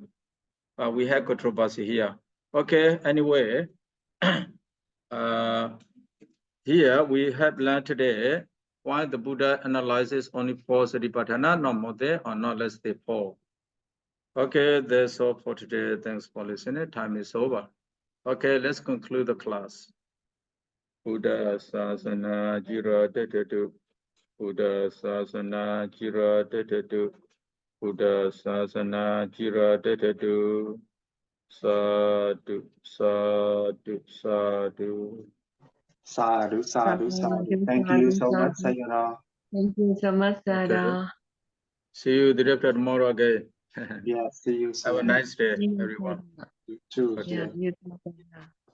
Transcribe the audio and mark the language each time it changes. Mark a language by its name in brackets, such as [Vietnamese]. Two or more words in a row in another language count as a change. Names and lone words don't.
[English] We have controversy here. Okay, anyway, here we have learned today why the Buddha analyzes only four Satipaṭṭhāna, not more than or not less than four. Okay, that's all for today. Thanks for listening. Time is over. Okay, let's conclude the class. [Pali] Buddha Sasana Jira Tetetu. Buddha Sasana Jira Tetetu. Buddha Sasana Jira Tetetu. Sadhu, sadhu, sadhu. Sadhu, sadhu, sadhu. [English] Thank you so much, Sayadaw. Thank you so much, Sayadaw. Okay. See you the day after tomorrow again. Yeah, see you Have a soon. nice day, everyone. You too. Yeah, you too.